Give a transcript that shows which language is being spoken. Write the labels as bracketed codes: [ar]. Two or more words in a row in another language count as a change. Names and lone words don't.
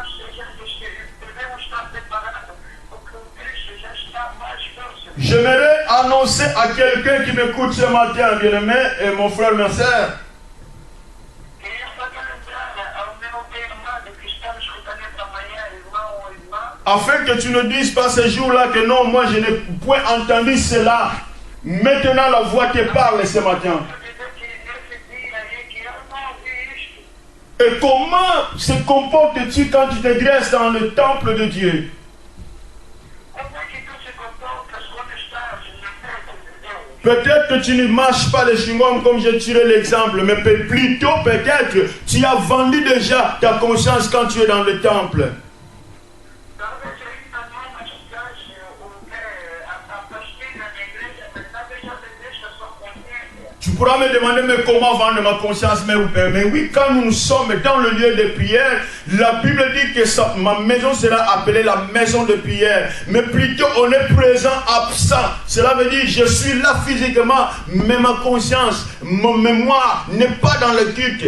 [fr] J'aimerais annoncer à quelqu'un qui m'écoute ce matin, bien-aimé, et mon frère, ma sœur, [pt] Queria só te lembrar ao meu irmão de cristãos escutando amanhã, irmão ou irmã, [fr] afin que tu ne dises pas ce jour-là que non, moi je n'ai point entendu cela. Maintenant la voix te parle ce matin. [pt] para dizer que nesse dia aí que eu não ouvi isto. [fr] Et comment se comportes-tu quand tu te dresses dans le temple de Dieu? [pt] Como é que tu se comportas quando estás na festa de Deus? [fr] Peut-être que tu ne marches pas les chewing-gums comme j'ai tiré l'exemple, mais plutôt peut-être tu as vendu déjà ta conscience quand tu es dans le temple. [pt] Talvez ainda não machucaste a pastilha na igreja, mas talvez já vendeste a sua consciência. [fr] Tu pourras me demander, mais comment vendre ma conscience? Mais oui, quand nous sommes dans le lieu de prière, la Bible dit que ma maison sera appelée la maison de prière. Mais plutôt, on est présent, absent. Cela veut dire, je suis là physiquement, mais ma conscience, mon mémoire n'est pas dans le culte.